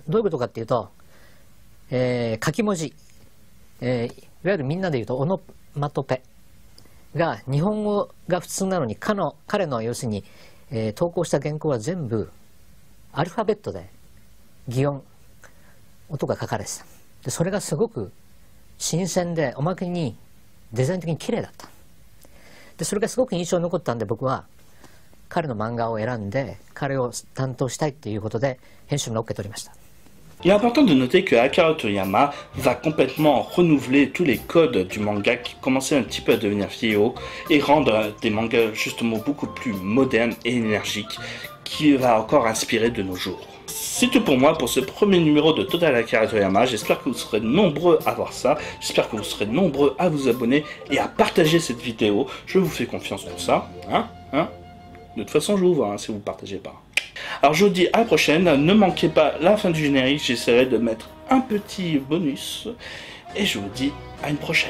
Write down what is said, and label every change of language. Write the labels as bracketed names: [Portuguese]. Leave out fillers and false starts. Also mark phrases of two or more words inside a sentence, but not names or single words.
[Japanese] どういうことかっていうと、書き文字、いわゆるみんなで言うとオノマトペが日本語が普通なのに彼の要するに、投稿した原稿は全部アルファベットで擬音音が書かれてた。でそれがすごく新鮮でおまけにデザイン的に綺麗だった。でそれがすごく印象に残ったんで、僕は彼の漫画を選んで彼を担当したいっていうことで編集の OK 取りました。 [French] Il est important de noter que Akira Toriyama va complètement renouveler tous les codes du manga qui commençaient un petit peu à devenir vieillots et rendre des mangas justement beaucoup plus modernes et énergiques qui va encore inspirer de nos jours. C'est tout pour moi pour ce premier numéro de Total Akira Toriyama. J'espère que vous serez nombreux à voir ça, j'espère que vous serez nombreux à vous abonner et à partager cette vidéo. Je vous fais confiance pour ça, De toute façon je vous vois si vous ne partagez pas. Alors je vous dis à la prochaine, ne manquez pas la fin du générique, j'essaierai de mettre un petit bonus, et je vous dis à une prochaine.